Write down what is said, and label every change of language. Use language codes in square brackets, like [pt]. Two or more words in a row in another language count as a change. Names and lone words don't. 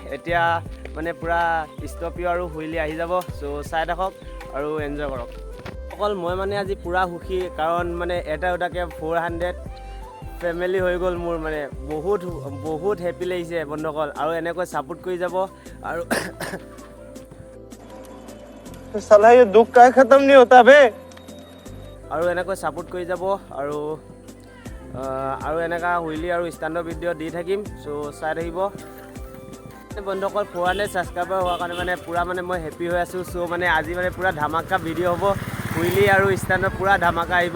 [as] এতিয়া মানে পূৰা ষ্টপিঅ আৰু হুইলি আহি যাব। চাই থাকক আৰু এনজয় কৰক। অকল মই মানে আজি পূৰা সুখী, কাৰণ মানে এটা 400 ফেমিলি হৈ গ'ল মোৰ। মানে বহুত হেপী লাগিছে বন্ধুসকল, আৰু এনেকৈ ছাপোৰ্ট কৰি যাব। আৰু [hi] साला ये दुख का खत्म नहीं होता बे। [as] আৰু এনেকৈ ছাপোৰ্ট কৰি যাব আৰু এনেকুৱা হুইলি আৰু ষ্টেণ্ডৰ ভিডিঅ' দি থাকিম। চাই থাকিব বন্ধুসকল। 400 ছাবস্ক্ৰাইবাৰ হোৱাৰ কাৰণে মানে পূৰা মানে মই হেপী হৈ আছোঁ। মানে আজি মানে পূৰা ধামাকা ভিডিঅ' হ'ব। হুইলি আৰু ষ্টেণ্ডত পূৰা ধামাকা আহিব।